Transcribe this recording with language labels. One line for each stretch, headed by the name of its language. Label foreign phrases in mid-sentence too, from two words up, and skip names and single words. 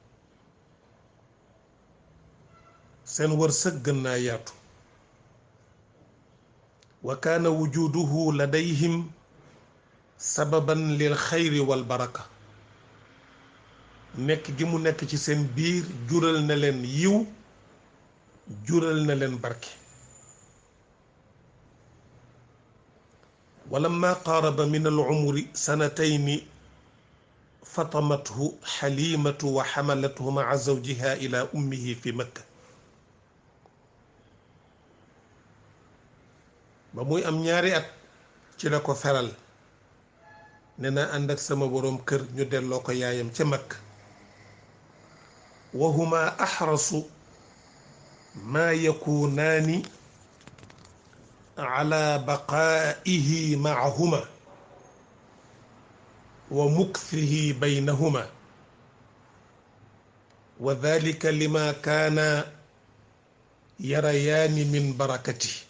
Wolof: seen wërsëg gën naa yaatu
Arabic: وكان وجوده لديهم سببا للخير والبركة
Wolof: nekk gi mu nekk ci seen biir jural na leen yiw jural na leen barke
Arabic: ولما قارب من العمر سنتين فطمته حليمة وحملته مع زوجها إلى أمه في مكة.
Wolof: ba muy am ñaari at ci la ko feral ne na ànd ak sama boroom kër ñu delloo ko yaayam ca Makka.
Arabic: وهما أحرص ما يكونان على بقائه ما هما ومكثه بينهما وذلك لما كانا يريان من بركة.